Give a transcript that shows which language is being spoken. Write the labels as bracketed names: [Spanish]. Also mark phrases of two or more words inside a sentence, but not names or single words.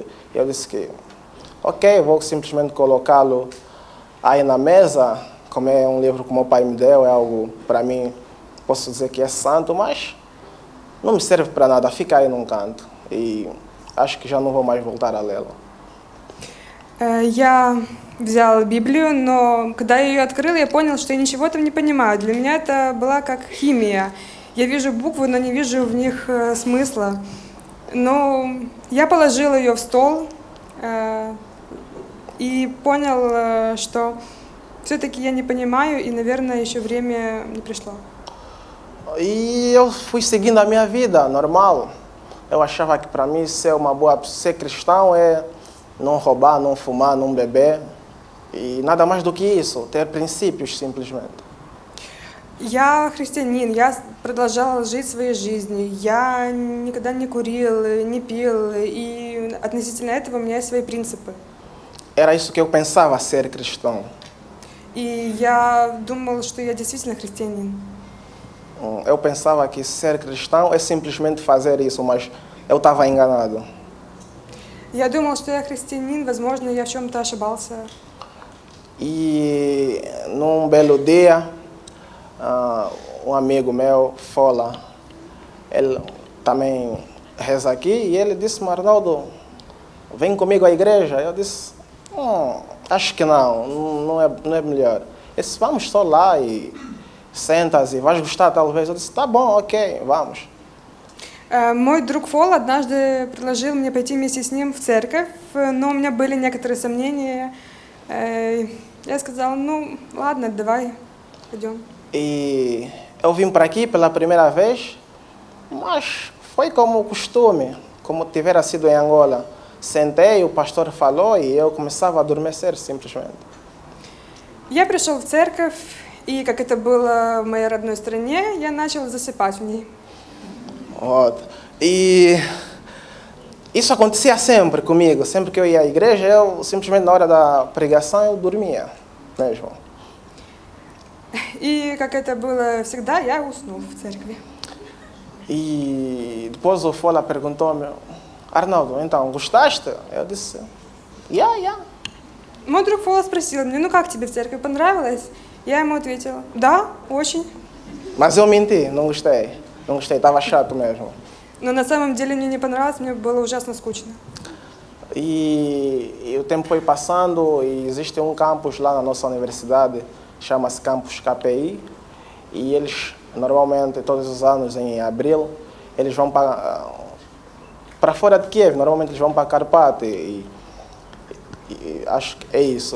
[Portuguese] E eu disse que, ok, vou simplesmente colocá-lo aí na mesa, como é um livro que o meu pai me deu, é algo para mim, posso dizer que é santo, mas não me serve para nada, fica aí num canto e acho que já não vou mais voltar a lê-lo. [Russian] Я взяла Библию, но когда я ее открыла, я понял, что я ничего там не понимаю. Для меня это была как химия. Я вижу буквы, но не вижу в них смысла. Но я положила ее в стол и понял, что все-таки я не понимаю, и, наверное, еще время не пришло. [Portuguese] E eu fui seguindo a minha vida normal. Eu achava que para mim ser cristão é não roubar, não fumar, não beber e nada mais do que isso, ter princípios simplesmente. [Russian] Я христианин, я продолжала жить своей жизнью, я никогда не курил, не пил, и относительно этого у меня есть свои принципы. [Portuguese] Era isso que eu pensava ser cristão. [Russian] И я думал, что я действительно христианин. [Portuguese] Eu pensava que ser cristão é simplesmente fazer isso, mas eu estava enganado. [Russian] Я думал, что я христианин, возможно, я в чем-то ошибался. [Portuguese] E num belo dia, um amigo meu, Fola, ele também reza aqui e ele disse, Arnaldo, vem comigo à igreja. Eu disse, acho que não é melhor. Ele disse, vamos só lá e sentas и vais gostar talvez. Eu disse, tá bom, ok, vamos. [Russian] Мой друг Фол однажды предложил мне пойти вместе с ним в церковь, но у меня были некоторые сомнения. Я сказала, ну ладно, давай, пойдем. [Portuguese] E eu vim para aqui pela primeira vez, mas foi como costume, como tivera sido em Angola. Sentei, o pastor falou e eu começava a adormecer simplesmente. [Russian] Я пришел в церковь, и как это было в моей родной стране, я начал засыпать в ней. Вот. [Portuguese] E isso acontecia sempre comigo. Sempre que eu ia à igreja, eu simplesmente na hora da pregação eu dormia mesmo. [Russian] И как это было всегда, я уснул в церкви. [Portuguese] E depois o Fola perguntou-me, Arnaldo, então, gostaste? Eu disse, yeah. [Russian] Мой друг Фола спросил меня, ну как тебе в церкви, понравилось? Я ему ответила, да, очень. [Portuguese] Mas eu menti, não gostei, estava chato mesmo. [Russian] Но на самом деле мне не понравилось, мне было ужасно скучно. [Portuguese] E o tempo foi passando e existe um campus lá na nossa universidade, chama-se Campus KPI, e eles normalmente todos os anos em abril eles vão para fora de Kiev, normalmente eles vão para Karpat e acho que é isso.